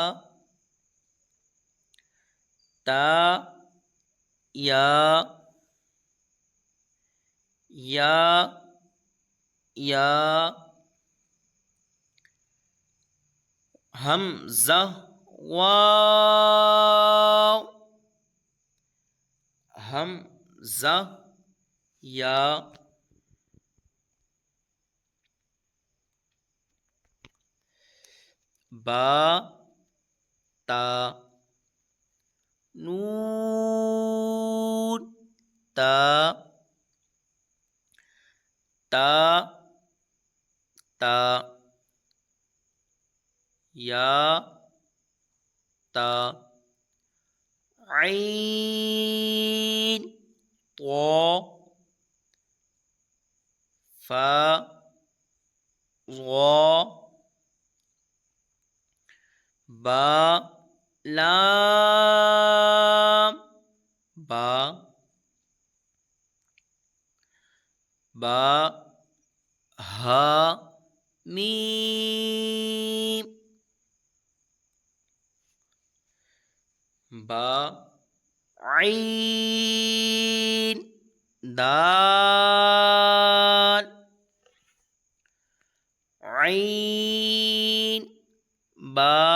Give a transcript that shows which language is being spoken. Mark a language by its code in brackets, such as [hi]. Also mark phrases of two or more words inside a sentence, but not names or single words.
[ar] تاء ياء همزة واو همزة ياء باء تاء نون تاء تاء تاء ياء تاء عين طاء فاء ظاء باء لام باء باء هاء ميم باء عين دال عين باء